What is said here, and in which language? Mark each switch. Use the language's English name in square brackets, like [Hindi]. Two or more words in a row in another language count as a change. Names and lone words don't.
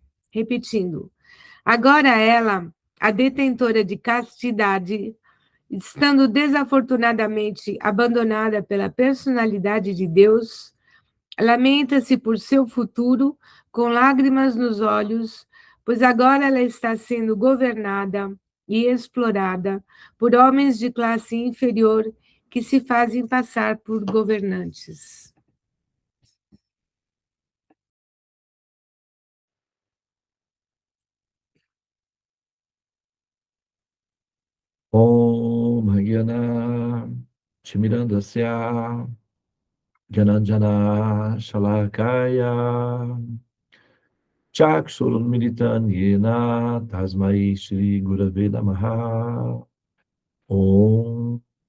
[Portuguese] Repetindo, agora ela, a detentora de castidade, estando desafortunadamente abandonada pela personalidade de Deus, lamenta-se por seu futuro com lágrimas nos olhos, pois agora ela está sendo governada e explorada por homens de classe inferior que se fazem passar por governantes. [Sanskrit] Om Hagyana Chimirandasya Jananjana Shalakaya Chakshurunmilitan Yena Tasmai Shri Gurave Namaha Om